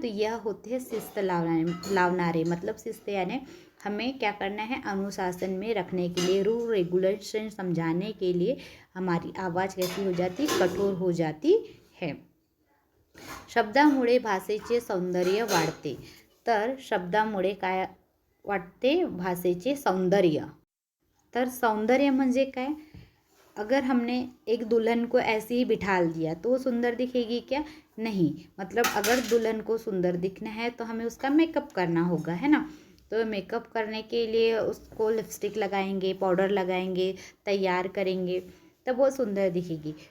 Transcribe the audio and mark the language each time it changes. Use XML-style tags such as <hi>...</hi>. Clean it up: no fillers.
<hi>तो यह होते हैं</hi> <mr>शिस्त लावनारे,</mr> <hi>मतलब शिस्त यानी हमें क्या करना है, अनुशासन में रखने के लिए, रूल रेगुलेशन समझाने के लिए हमारी आवाज़ कैसी हो जाती, कठोर हो जाती है।</hi> <mr>शब्दामुळे भाषेचे सौंदर्य वाढते। तर शब्दामुळे काय वाढते, भाषेचे सौंदर्य। तर सौंदर्य म्हणजे काय,</mr> <hi>अगर हमने एक दुल्हन को ऐसे ही बिठाल दिया तो वो सुंदर दिखेगी क्या? नहीं। मतलब अगर दुल्हन को सुंदर दिखना है तो हमें उसका मेकअप करना होगा, है ना। तो मेकअप करने के लिए उसको लिपस्टिक लगाएंगे, पाउडर लगाएंगे, तैयार करेंगे, तब वो सुंदर दिखेगी।</hi>